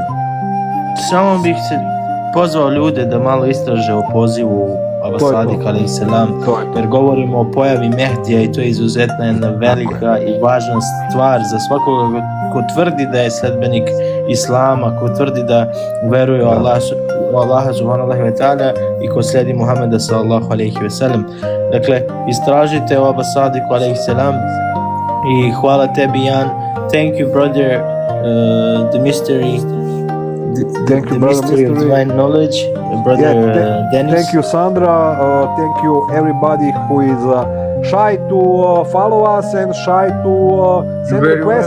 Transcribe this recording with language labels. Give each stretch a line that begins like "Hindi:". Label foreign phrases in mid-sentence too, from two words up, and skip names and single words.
Bosnian: Samo bih se pozvao ljude da malo istraže o pozivu Abasadik
Arabic: عليه السلام,
Bosnian: jer govorimo o pojavi Mehdija i to je izuzetna jedna velika i važna stvar za svakoga ko tvrdi da je sledbenik Islama, ko tvrdi da veruje u Allaha
Arabic: سبحانه وتعالى
Bosnian: i ko slijedi Muhameda
Arabic: صلى الله عليه وسلم.
Bosnian: Dakle, istražite o Abasadiku
Arabic: عليه السلام
Bosnian: i hvala tebi, Jan.
English: Thank you, brother, the mystery. Thank you, the brother, mystery of divine knowledge, brother Dennis. Thank you, Sandra. Thank you, everybody who is shy to follow us and shy to send Very requests.